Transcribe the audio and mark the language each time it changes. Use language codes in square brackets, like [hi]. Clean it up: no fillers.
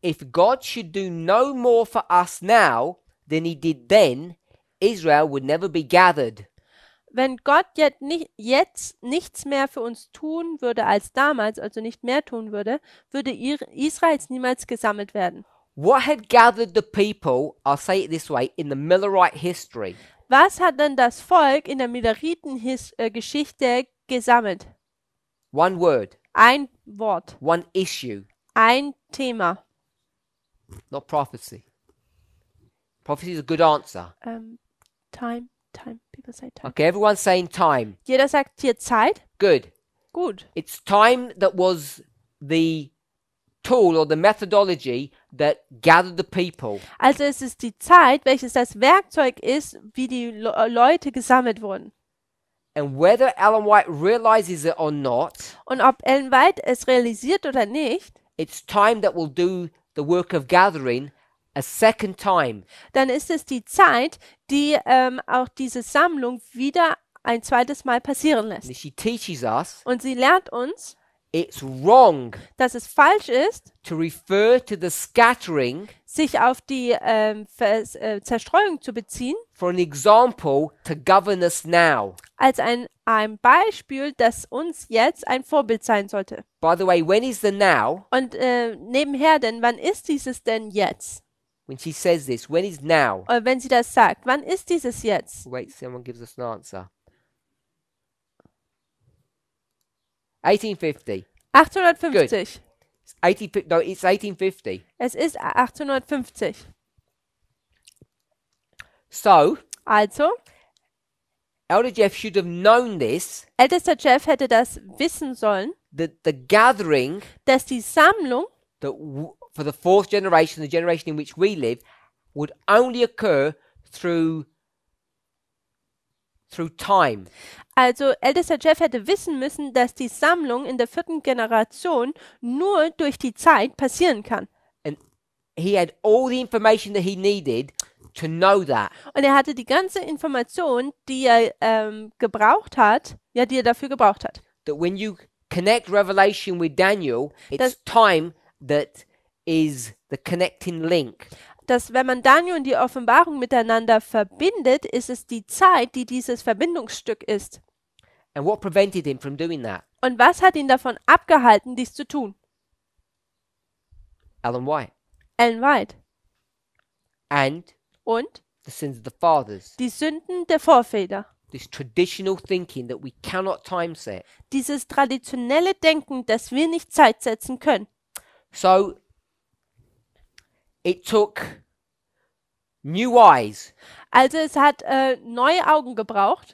[en] If God should do no more for us now than he did then, Israel would never be gathered. [de] Wenn Gott jetzt nichts mehr für uns tun würde als damals, also nicht mehr tun würde, würde Israels niemals gesammelt werden. [en] What had gathered the people, I'll say it this way, in the Millerite history? [de] Was hat denn das Volk in der Milleriten-Geschichte gesammelt? [en] One word, [de] Ein Wort, [en] one issue, [de] ein Thema. [en] not prophecy. Prophecy is a good answer. Time. People say time. Okay, everyone's saying time. [de] Jeder sagt hier Zeit. [en] Good. [de] Gut. [en] It's time that was the tool or the methodology that gathered the people. [de] Also es ist die Zeit, welches das Werkzeug ist, wie die Leute gesammelt wurden. [en] And whether Ellen White realizes it or not, [de] Und ob Ellen White es realisiert oder nicht, [en] it's time that will do the work of gathering a second time. [de] dann ist es die Zeit, die auch diese Sammlung wieder ein zweites Mal passieren [en] And [de] lässt. [en] she teaches us [de] Und sie lehrt uns, [en] it's wrong [de] dass es falsch ist, [en] to refer to the scattering [de] sich auf die Zerstreuung zu beziehen, [en] for an example to govern us now. [de] als ein Beispiel, das uns jetzt ein Vorbild sein sollte. [en] By the way, when is the now? [de] Und nebenher denn, wann ist dieses denn jetzt? [en] When she says this, when is now? [de] Wenn sie das sagt, wann ist dieses jetzt? [en] Wait, someone gives us an answer. 1850. 1850. It's 1850. [de] Es ist 1850. [en] So, [de] Also, [en] Elder Jeff should have known this, [de] ältester Jeff hätte das wissen sollen, [en] that the gathering [de] dass die Sammlung [en] that for the fourth generation, the generation in which we live, would only occur through through time. [de] Also ältester Jeff hätte wissen müssen, dass die Sammlung in der 4. Generation nur durch die Zeit passieren kann. [en] And he had all the information that he needed to know that. [de] Und er hatte die ganze Information, die er gebraucht hat, ja, die er dafür gebraucht hat. [en] That when you connect Revelation with Daniel, it's time that is the connecting link. [de] Dass wenn man Daniel und die Offenbarung miteinander verbindet, ist es die Zeit, die dieses Verbindungsstück ist. [en] And what prevented him from doing that? [de] Und was hat ihn davon abgehalten, dies zu tun? [en] Ellen White. [de] Ellen White. [en] And [de] Und [en] the sins of the fathers. [de] die Sünden der Vorväter. [en] This traditional thinking that we cannot time set. [de] Dieses traditionelle Denken, das wir nicht Zeit setzen können. [en] So it took new eyes. [de] Also es hat neue Augen gebraucht.